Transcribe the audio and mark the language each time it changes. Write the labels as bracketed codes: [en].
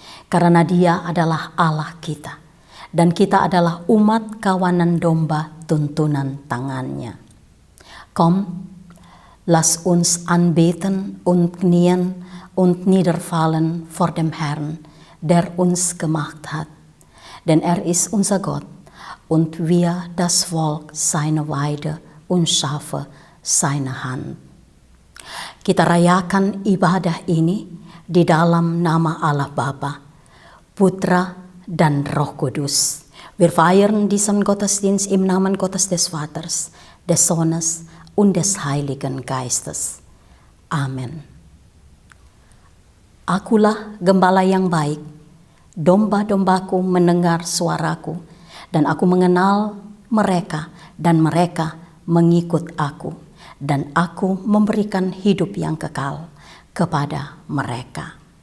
[id] Karena Dia adalah Allah kita, dan kita adalah umat kawanan domba tuntunan tangannya. [de] Komm, lass uns anbeten und knien und niederfallen vor dem Herrn, der uns gemacht hat. Denn er ist unser Gott, und wir das Volk seiner Weide und Schafe seiner Hand. [id] Kita rayakan ibadah ini di dalam nama Allah Bapa, Putra dan Roh Kudus. [de] Wir feiern diesen Gottesdienst im Namen Gottes des Vaters, des Sohnes und des Heiligen Geistes. [id] Amen. Akulah gembala yang baik, domba-dombaku mendengar suaraku, dan aku mengenal mereka, dan mereka mengikut aku, dan aku memberikan hidup yang kekal kepada mereka.